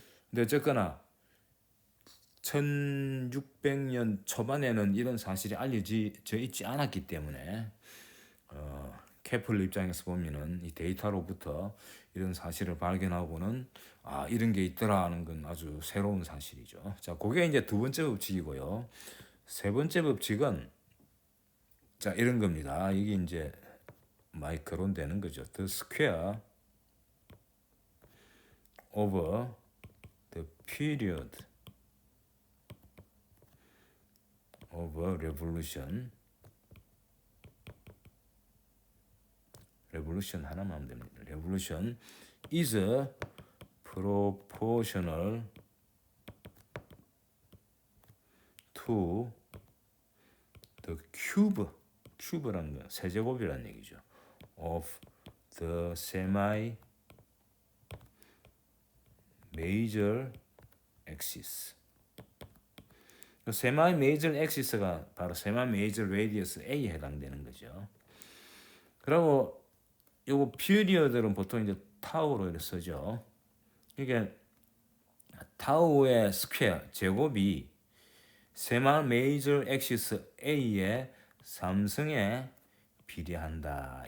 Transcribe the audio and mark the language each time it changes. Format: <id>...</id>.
<ko>근데 어쨌거나 1600년 초반에는 이런 사실이 알려져 있지 않았기 때문에 케플러 입장에서 보면은 이 데이터로부터 이런 사실을 발견하고는 이런 게 있더라 하는 건 아주 새로운 사실이죠. 자, 그게 이제 두 번째 법칙이고요. 세 번째 법칙은 자 이런 겁니다. 이게 이제 마이크론 되는 거죠.</ko> <en>The square over the period of a revolution</en> <ko>하나만 하면 됩니다.</ko> <en>revolution is proportional to the cube</en> <ko>라는 건 세제곱이라는 얘기죠.</ko> <en>of the semi major axis.</en> <ko>semi major axis가 바로 semi major radius A에 해당되는 거죠. 그리고 요거 피리어드는 보통 이제 타우로 이렇게 쓰죠. 이게 타우의 스퀘어 제곱이 세마 메이저 엑시스 A의 3승에 비례한다.</ko>